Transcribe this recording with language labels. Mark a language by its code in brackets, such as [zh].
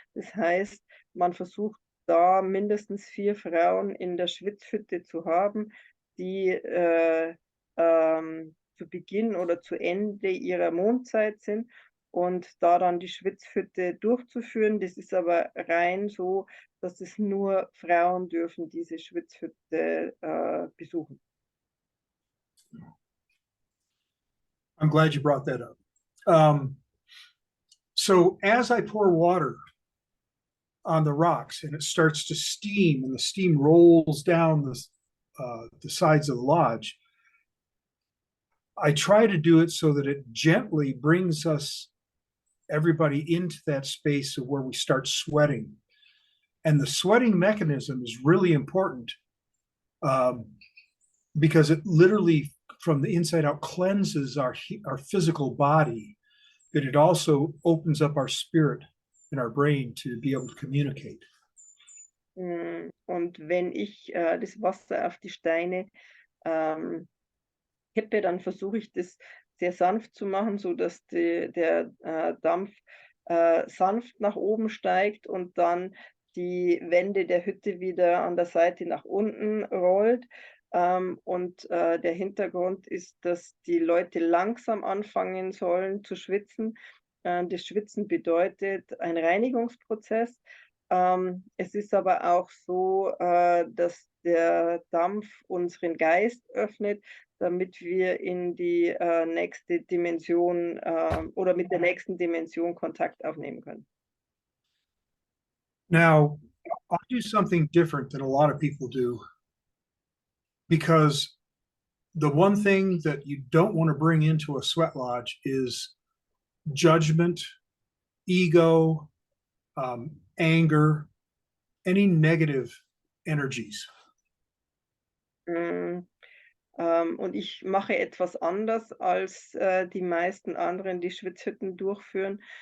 [de] Das heißt, man versucht da mindestens 4 Frauen in der Schwitzhütte zu haben, die zu Beginn oder zu Ende ihrer Mondzeit sind und da dann die Schwitzhütte durchzuführen. Das ist aber rein so, dass es nur Frauen dürfen diese Schwitzhütte besuchen. [en] I'm glad you brought that up. So as I pour water on the rocks and it starts to steam and the steam rolls down the sides of the lodge, I try to do it so that it gently brings us, everybody, into that space of where we start sweating. And the sweating mechanism is really important because it literally, from the inside out, cleanses our physical body, but it also opens up our spirit and our brain to be able to communicate. [de] Und wenn ich das Wasser auf die Steine kippe, dann versuche ich das sehr sanft zu machen, so dass der Dampf sanft nach oben steigt und dann die Wände der Hütte wieder an der Seite nach unten rollt. Und der Hintergrund ist, dass die Leute langsam anfangen sollen zu schwitzen. Das Schwitzen bedeutet ein Reinigungsprozess. Es ist aber auch so, dass der Dampf unseren Geist öffnet, damit wir in die nächste Dimension oder mit der nächsten Dimension Kontakt aufnehmen können. [en] Now, I'll do something different than a lot of people do, because the one thing that you don't want to bring into a sweat lodge is judgment, ego, anger, any negative energies. [de] Und ich mache etwas anders als die meisten anderen, die Schwitzhütten durchführen.